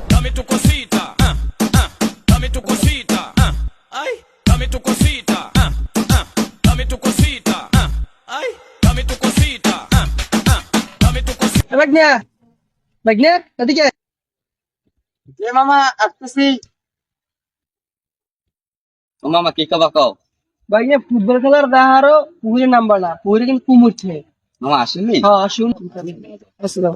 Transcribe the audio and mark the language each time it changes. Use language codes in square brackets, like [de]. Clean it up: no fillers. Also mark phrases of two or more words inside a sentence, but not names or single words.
[es] tu cosita, dame tu cosita, ay, dame tu cosita, dame tu cosita, ay, dame tu cosita, dame tu cosita. [bn] ভাগ্নে ভাগ্নে এদিকে এ মামা আসতেছি। ও মামা কি কবা কও? ভাগ্নে ফুটবল খেলার দেখারও পুকুরে নামবা না পুকুরে কিন্তু কুমুরছে মামা আসেননি? হ্যাঁ আসুন আসসালাম